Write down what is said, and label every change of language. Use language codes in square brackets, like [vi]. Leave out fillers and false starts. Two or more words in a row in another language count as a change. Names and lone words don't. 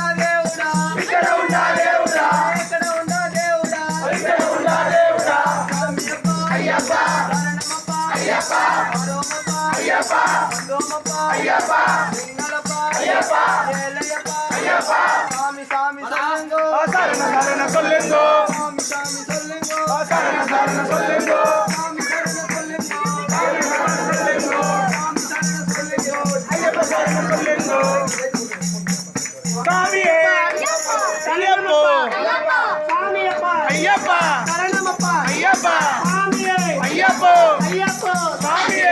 [te] దేవుడా ఇక్కడ ఉండా దేవుడా ఇక్కడ ఉండా దేవుడా ఇక్కడ ఉండా దేవుడా [ta] అయ్యప్పా అయ్యప్పా అయ్యప్పా అయ్యప్పా అయ్యప్పా అయ్యప్పా சாமி சாமி சொல்லுங்கோ சரண சரண சொல்லுங்கோ சாமி சாமி சொல்லுங்கோ சரண சரண சொல்லுங்கோ சாமி சரண சொல்லுங்கோ சாமி சரண சொல்லுங்கோ சாமி சரண சொல்லுங்கோ ஐயப்பா சரண சொல்லுங்கோ சாமியே ஐயப்பா ஐயப்பா சாமியப்பா ஐயப்பா சரணமப்பா ஐயப்பா சாமியே ஐயப்பா ஐயப்பா சாமியே